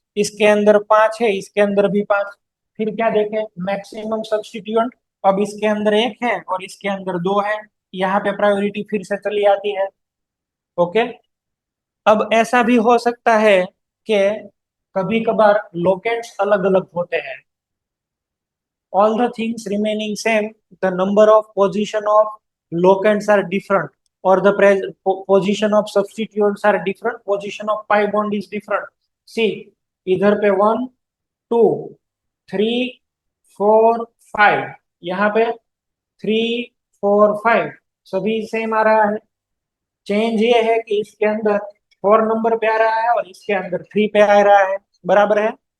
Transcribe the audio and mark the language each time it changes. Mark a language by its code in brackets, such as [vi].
[hi] इसके अंदर 5 है, इसके अंदर भी 5। फिर क्या देखें, मैक्सिमम सब्स्टिट्यूएंट। अब इसके अंदर एक है और इसके अंदर दो है, यहाँ पे प्रायोरिटी फिर से चली आती है। ओके। अब ऐसा भी हो सकता है कि कभी कभार लोकेंट्स अलग अलग होते हैं। [en] All the things remaining same, the number of position of locants are different, or the position of substituents are different, position of pi bond is different. [hi] See, इधर पे 1 2 3 4 5, यहाँ पे 3 4 5, सभी सेम आ रहा है। चेंज ये है कि इसके अंदर 4 नंबर पे आ रहा है और इसके अंदर 3 पे आ रहा है, बराबर है।